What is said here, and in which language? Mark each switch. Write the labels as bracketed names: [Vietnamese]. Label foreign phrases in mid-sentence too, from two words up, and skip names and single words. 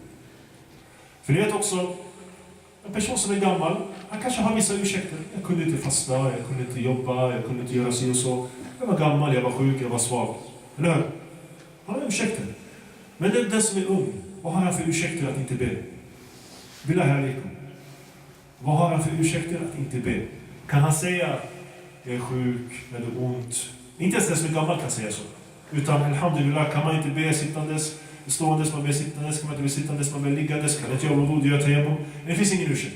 [Swedish] För det är också en person som är gammal, han kanske har vissa ursäkter. Jag kunde inte fasta, jag kunde inte jobba, jag kunde inte göra sig och så. Jag var gammal, jag var sjuk, jag var svag. Eller hur? Han har ursäkter. Men den som är ung, vad har han för ursäkter att inte be? [Arabic] بالله عليكم. [Swedish] Vad har han för ursäkter att inte be? Kan han säga: jag är sjuk, jag är ont? Inte ens den som är gammal kan säga så. Utan alhamdulillah, kan man inte be sittandes, ståendes, man ber sittandes, kan man inte be sittandes, man ber liggandes, kan inte göra vad göra tayammum. Det finns ingen ursäkt.